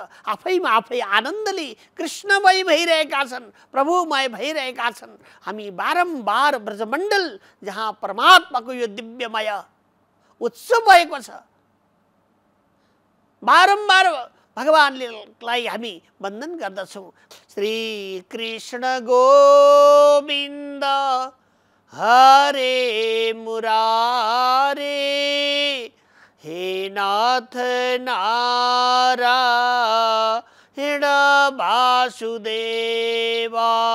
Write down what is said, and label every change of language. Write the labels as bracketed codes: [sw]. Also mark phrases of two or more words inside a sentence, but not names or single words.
[ne] आफैमा आफै आनन्दले कृष्णमय भइरहेका छन्, प्रभुमय भइरहेका छन्। हामी बारम्बार ब्रजमण्डल जहाँ परमात्माको यो दिव्यमय उत्सव भएको छ, बारम्बार भगवानलाई हामी वन्दन गर्दछौँ। [sa] श्री कृष्ण गोविन्द हरे मुरारे, हे नाथ नारायण वासुदेवा।